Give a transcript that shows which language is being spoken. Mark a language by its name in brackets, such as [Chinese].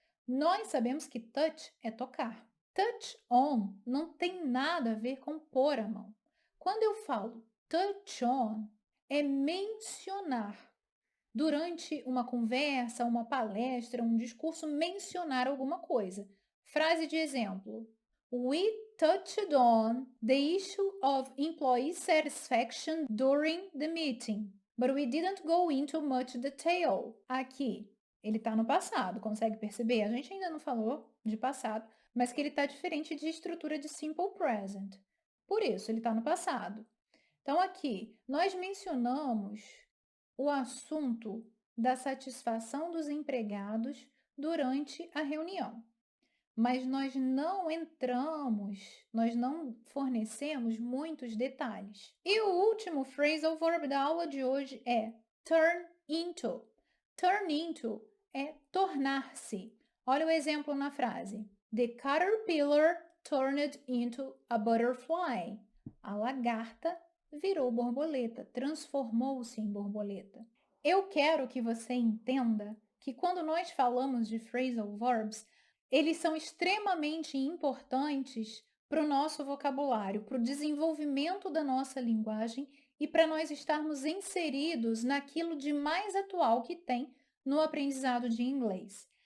[Portuguese] Nós sabemos que touch é tocar. Touch on não tem nada a ver com pôr a mão. Quando eu falo touch on, é mencionar. Durante uma conversa, uma palestra, um discurso, mencionar alguma coisa. Frase de exemplo. [English] We touched on the issue of employee satisfaction during the meeting, but we didn't go into much detail. [Portuguese] Aqui, ele está no passado, consegue perceber? A gente ainda não falou de passado, mas que ele está diferente de estrutura de simple present. Por isso, ele está no passado. Então, aqui, nós mencionamos o assunto da satisfação dos empregados durante a reunião. Mas nós não entramos, nós não fornecemos muitos detalhes. E o último phrasal verb da aula de hoje é turn into. Turn into é tornar-se. Olha o exemplo na frase. [English] The caterpillar turned into a butterfly. [Portuguese] A lagarta virou borboleta, transformou-se em borboleta. Eu quero que você entenda que quando nós falamos de phrasal verbs, eles são extremamente importantes para o nosso vocabulário, para o desenvolvimento da nossa linguagem e para nós estarmos inseridos naquilo de mais atual que tem no aprendizado de inglês.